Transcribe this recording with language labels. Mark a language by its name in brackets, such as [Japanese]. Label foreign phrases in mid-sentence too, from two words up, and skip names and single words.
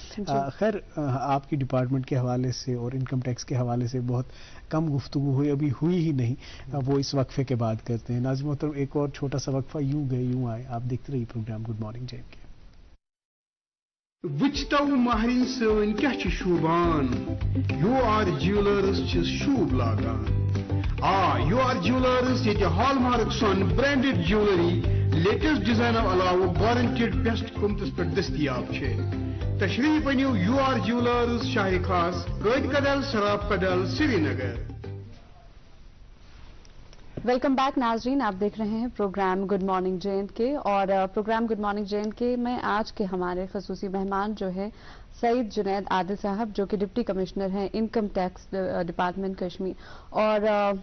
[Urdu] خیر آپ کی ڈپارٹمنٹ کے حوالے سے اور [English] income tax [Urdu] کے حوالے سے بہت کم گفتگو ہوئی، ابھی ہوئی ہی نہیں، وہ اس وقفے کے بعد کرتے ہیں. ناظرین محترم ایک اور چھوٹا سا وقفہ، یوں گئے یوں آئے. آپ دیکھتے رہیے پروگرام گڈ مارننگ جے اینڈ کے. [Kashmiri] وچتو مہرین سن کیا شوبان، یو آر جیولرز شوب لاگان. یو آر جیولرز یہ [English] hall mark [Kashmiri] سن [English] branded jewellery latest design [Kashmiri] علاوہ [English] guaranteed best [Kashmiri] قیمتس پہ دستیاب ہے. تشریف انیو یو آر جیولرز شاہ خاص، قائد کدل، سراب کدل، سری نگر. [English] welcome back [Urdu] ناظرین، آپ دیکھ رہے ہیں پروگرام گڈ مارننگ جے اینڈ کے، اور پروگرام گڈ مارننگ جے اینڈ کے میں آج کے ہمارے خصوصی مہمان جو ہے سعید جنید عادل صاحب، جو کہ [English] deputy commissioner [Urdu] ہیں [English] income tax department [Urdu] کشمیر.